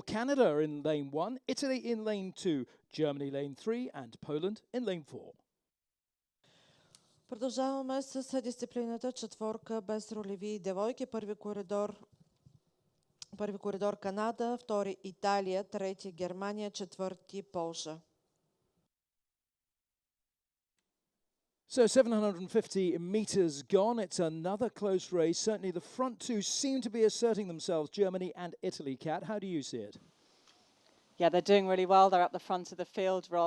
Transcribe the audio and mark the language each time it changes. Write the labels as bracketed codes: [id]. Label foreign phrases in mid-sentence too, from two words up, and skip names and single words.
[en] Canada in lane 1, Italy in lane 2, Germany lane 3 and Poland in lane 4. [bg] Продължаваме с дисциплината четворка без ролеви девойки. Първи коридор Канада, втори Италия, трети Германия, четвърти Полша. [en] So 750 meters gone. It's another close race. Certainly the front two seem to be asserting themselves, Germany and Italy. Kat, how do you see it? Yeah, they're doing really well. They're at the front of the field, Rob.